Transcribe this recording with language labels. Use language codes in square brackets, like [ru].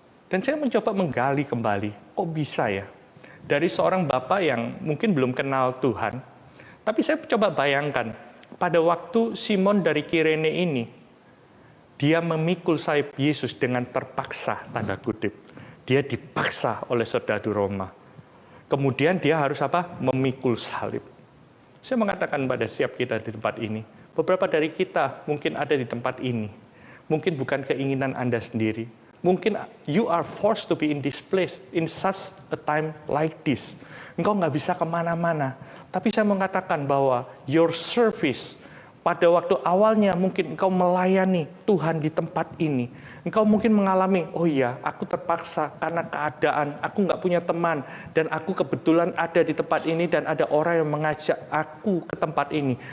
[id] Dan saya mencoba menggali kembali, kok bisa ya? Dari seorang bapak yang mungkin belum kenal Tuhan, tapi saya coba bayangkan, pada waktu Simon dari Kirene ini, dia memikul salib Yesus dengan terpaksa, tanda kutip. Dia dipaksa oleh serdadu Roma. Kemudian dia harus apa? Memikul salib. Saya mengatakan pada setiap kita di tempat ini, beberapa dari kita mungkin ada di tempat ini. Mungkin bukan keinginan Anda sendiri. Mungkin [en] you are forced to be in this place, in such a time like this. [id] Engkau nggak bisa kemana-mana. Tapi saya mengatakan bahwa [en] your service, [id] pada waktu awalnya mungkin engkau melayani Tuhan di tempat ini. Engkau mungkin mengalami, oh iya, aku terpaksa karena keadaan, aku nggak punya teman, dan aku kebetulan ada di tempat ini, dan ada orang yang mengajak aku ke tempat ini.